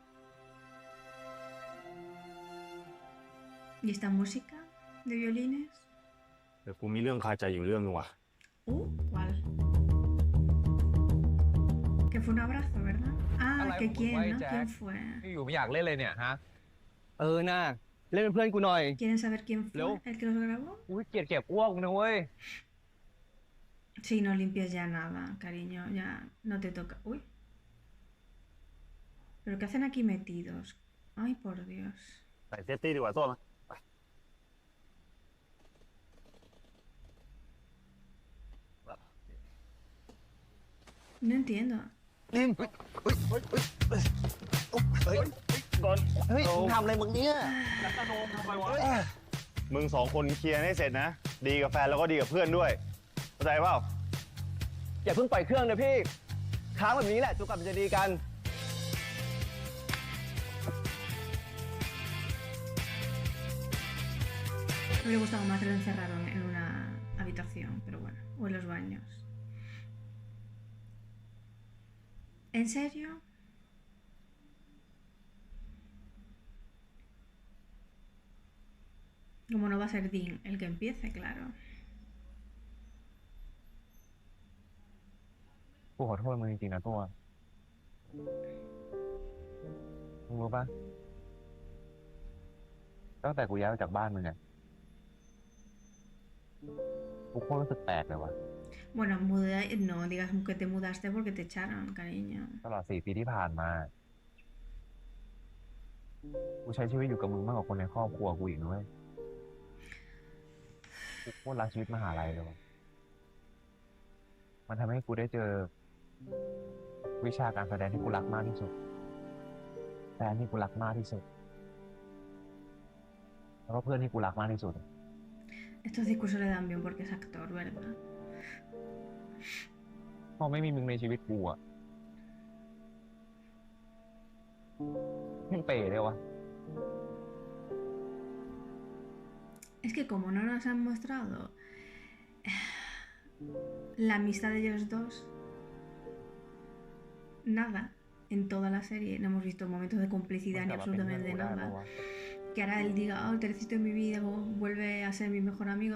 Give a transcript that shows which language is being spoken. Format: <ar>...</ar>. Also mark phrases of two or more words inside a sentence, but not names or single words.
<es>¿Y esta música de violines?</es> <th>แต่กูมีเรื่องคาใจอยู่เรื่องนึงว่ะ</th> <es>¿Cuál? Que fue un abrazo, ¿verdad? Ah, Ala, que un quién, guay, ¿no? Jack. ¿Quién fue?</es> <th>อยู่ไม่อยากเล่นเลยเนี่ยฮะ เออน่าเล่นเป็นเพื่อนกูหน่อย</th> <es>¿Quieren saber quién fue Luego. el que los grabó?</es> <th>อุ้ยเกลียดเก็บอ้วกนะเว้ย</th> <es>Sí, no limpies ya nada, cariño, ya no te toca. Uy. ¿Pero qué hacen aquí metidos? Ay, por Dios.</es> <th>ใส่เซฟตี้ดีกว่าโซ่นะ</th> <es>No entiendo.</es> <th>เฮ้ยมึงทำอะไรมึงเนี่ย มึงสองคนเคลียร์ให้เสร็จนะ ดีกับแฟนแล้วก็ดีกับเพื่อนด้วย เข้าใจเปล่า อย่าเพิ่งปล่อยเครื่องนะพี่ ค้างแบบนี้แหละจนกว่ามันจะดีกัน</th> <es>Me hubiera gustado más que lo encerraron en una habitación, pero bueno, o en los baños. ¿En serio? Como no va a ser Dean el que empiece, claro.</es> <th>กูขอโทษมึงจริงๆนะตัวมึงรู้ปะตั้งแต่กูย้ายออกจากบ้านมึงอะกูโคตรรู้สึกแปลกเลยว่ะ</th> <es>Bueno, no digas que te mudaste porque te echaron, cariño.</es> <th>ตลอด4 ปีที่ผ่านมา กูใช้ชีวิตอยู่กับมึงมากกว่าคนในครอบครัวกูอีกนะเว้ยกูโคตรรักชีวิตมหาลัยเลยว่ะมันทำให้กูได้เจอ วิชาการแสดงที่กูรักมากที่สุดแฟนที่กูรักมากที่สุด แล้วก็เพื่อนที่กูรักมากที่สุด</th> <es>Estos discursos le dan bien porque es actor, ¿verdad?</es> <th>พอไม่มีมึงในชีวิตกูอะยังเป๋เลยวะ</th> <es>Es que como no nos han mostrado la amistad de ellos dos, nada en toda la serie. No hemos visto momentos de complicidad ni absolutamente nada. Que ahora él diga, oh, tercito en mi vida, o vuelve a ser mi mejor amigo.</es>